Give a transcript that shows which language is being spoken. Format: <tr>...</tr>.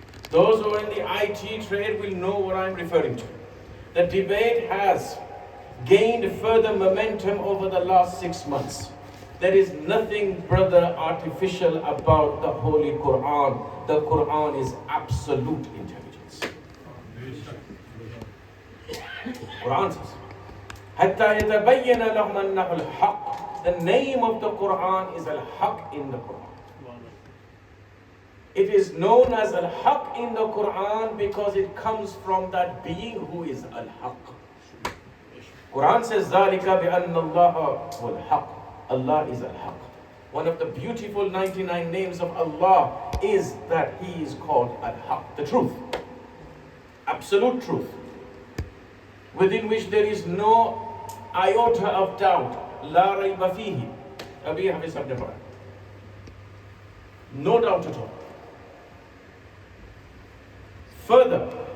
<en>Those who are in the IT trade will know what I'm referring to. The debate has gained further momentum over the last 6 months. There is nothing, brother, artificial about the Holy Quran. The Quran is absolute intelligence. Quran says,</en> <ar>حَتَّى يَتَبَيَّنَ لَهُمْ أَنَّهُ الْحَقِّ.</ar> <en>The name of the Quran is Al-Haq in the Quran. It is known as Al-Haq in the Quran because it comes from that being who is Al-Haq. Quran says,</en> <ar>ذَلِكَ بِأَنَّ اللَّهَ وَالْحَقِّ.</ar> <en>Allah is Al-Haq. One of the beautiful 99 names of Allah is that He is called Al-Haq, the truth, absolute truth, within which there is no iota of doubt.</en> <ar>La rayba fihi.</ar> <ur>Abhi hame sabne padha.</ur> <en>No doubt at all. Further,</en>